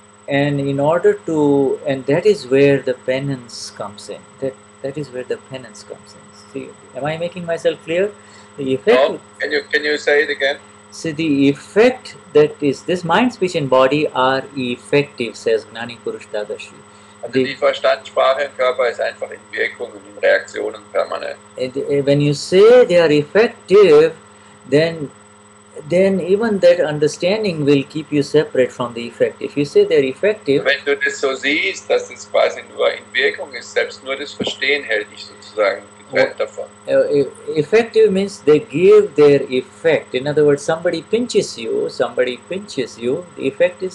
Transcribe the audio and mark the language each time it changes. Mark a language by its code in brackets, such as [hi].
[en] and in order to, and that is where the penance comes in. That is where the penance comes in. See, am I making myself clear? The effect. No? Can you say it again? See, the effect that is this mind, speech, and body are effective, says Gnani Purush Dadashri. [de] Also die Verstand, Sprache und Körper ist einfach in Wirkung und in Reaktionen permanent. [en] When you say they are effective, then even that understanding will keep you separate from the effect. If you say they're effective, [de] Wenn du das so siehst, dass es quasi nur in Wirkung ist, selbst nur das Verstehen hält dich sozusagen getrennt davon. [en] effective means they give their effect. In other words, somebody pinches you, the effect is